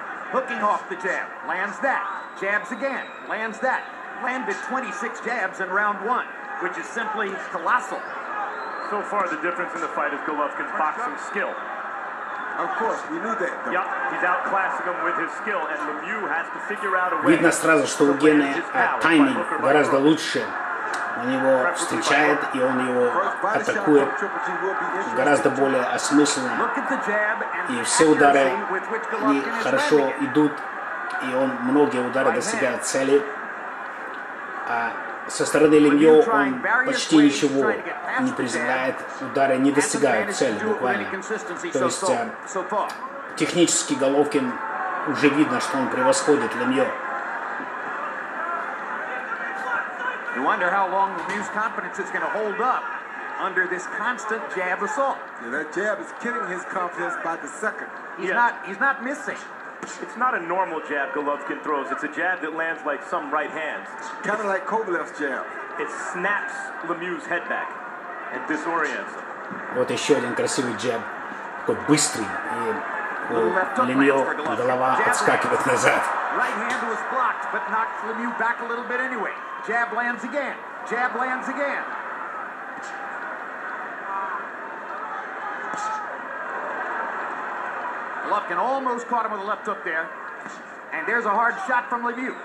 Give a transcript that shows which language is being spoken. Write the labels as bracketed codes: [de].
[en] Hooking off the jab, lands that, jabs again, lands that. Landed 26 jabs in round 1, which is simply colossal. So far, the difference in the fight is Golovkin's boxing skill. Of course, we knew that. Yep, he's outclassing him with his skill, and Lemieux has to figure out a way. [ru] Видно сразу, что у Гены тайминг гораздо лучше. Он его встречает, и он его атакует гораздо более осмысленно. И все удары они хорошо идут, и он многие удары достигает цели. А со стороны Лемьё он почти ничего не приземляет, удары не достигают цели буквально. То есть технически Головкин уже видно, что он превосходит Лемьё. [en] You wonder how long Lemieux's confidence is going to hold up under this constant jab assault. Yeah, that jab is killing his confidence by the second. He's not missing. It's not a normal jab Golovkin throws. It's a jab that lands like some right hands. Kind of like Kovalev's jab. It snaps Lemieux's head back and disorients him. [ru] Вот еще один красивый джаб, такой быстрый, и у Лемьё голова отскакивает назад. [en] Right hand was blocked, but knocked Lemieux back a little bit anyway. Jab lands again. Jab lands again. Golovkin almost caught him with a left hook there. And there's a hard shot from Lemieux.